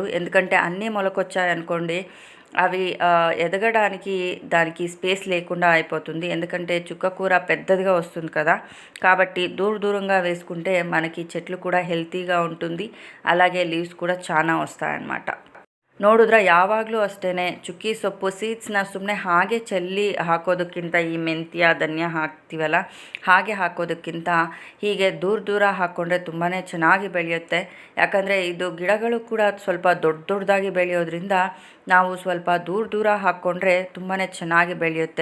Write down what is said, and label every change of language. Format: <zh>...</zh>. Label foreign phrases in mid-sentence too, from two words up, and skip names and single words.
<te>ఎందుకంటే అన్నీ మొలకొచ్చాయి అనుకోండి, అవి ఎదగడానికి దానికి స్పేస్ లేకుండా అయిపోతుంది. ఎందుకంటే చుక్కకూర పెద్దదిగా వస్తుంది కదా, కాబట్టి దూరంగా వేసుకుంటే మనకి చెట్లు కూడా హెల్తీగా ఉంటుంది. అలాగే లీవ్స్ కూడా చాలా వస్తాయన్నమాట.</te> <kn>ನೋಡಿದ್ರೆ ಯಾವಾಗಲೂ ಅಷ್ಟೇ ಚುಕ್ಕಿ ಸೊಪ್ಪು ಸೀಡ್ಸ್ನ ಸುಮ್ಮನೆ ಹಾಗೆ ಚೆಲ್ಲಿ ಹಾಕೋದಕ್ಕಿಂತ, ಈ ಮೆಂತ್ಯ ಧನ್ಯ ಹಾಕ್ತೀವಲ್ಲ ಹಾಗೆ ಹಾಕೋದಕ್ಕಿಂತ ಹೀಗೆ ದೂರ ಹಾಕ್ಕೊಂಡ್ರೆ ತುಂಬಾ ಚೆನ್ನಾಗಿ ಬೆಳೆಯುತ್ತೆ. ಯಾಕಂದರೆ ಇದು ಗಿಡಗಳು ಕೂಡ ಸ್ವಲ್ಪ ದೊಡ್ಡದಾಗಿ ಬೆಳೆಯೋದ್ರಿಂದ ನಾವು ಸ್ವಲ್ಪ ದೂರ ಹಾಕ್ಕೊಂಡ್ರೆ ತುಂಬಾ ಚೆನ್ನಾಗಿ ಬೆಳೆಯುತ್ತೆ.</kn>